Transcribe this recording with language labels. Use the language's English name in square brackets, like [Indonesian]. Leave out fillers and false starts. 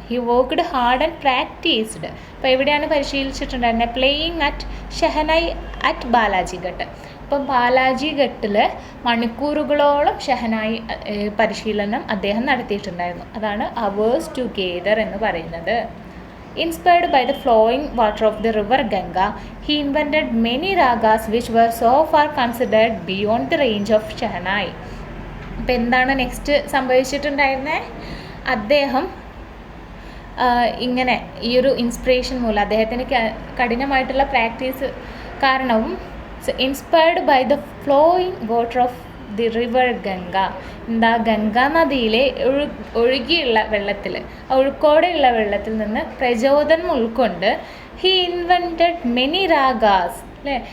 [English] He worked hard and practised. [Malayalam] അപ്പോൾ എവിടെയാണ് പരിശീലിച്ചിട്ടുണ്ടായിരുന്നത്, [English] Playing at shehnai at Balaji Ghat. [Malayalam] അപ്പം ബാലാജി ഘട്ടിൽ മണിക്കൂറുകളോളം ഷഹനായി പരിശീലനം അദ്ദേഹം നടത്തിയിട്ടുണ്ടായിരുന്നു. അതാണ് [English] hours together [Malayalam] എന്ന് പറയുന്നത്. [English] Inspired by the flowing water of the river Ganga, he invented many ragas which were so far considered beyond the range of Shahnai. [Malayalam] അപ്പോൾ എന്താണ് നെക്സ്റ്റ് സംഭവിച്ചിട്ടുണ്ടായിരുന്നത്, അദ്ദേഹം ഇങ്ങനെ ഈ ഒരു ഇൻസ്പിറേഷൻ മൂലം, അദ്ദേഹത്തിന് കഠിനമായിട്ടുള്ള പ്രാക്ടീസ് കാരണവും, [English] inspired by the flowing water of the river Ganga, [Malayalam] എന്താ ഗംഗാ നദിയിലെ ഒഴുകിയുള്ള വെള്ളത്തിൽ, ഒഴുക്കോടെയുള്ള വെള്ളത്തിൽ നിന്ന് പ്രചോദനം ഉൾക്കൊണ്ട് [English] he invented many ragas [Malayalam] അല്ലേ.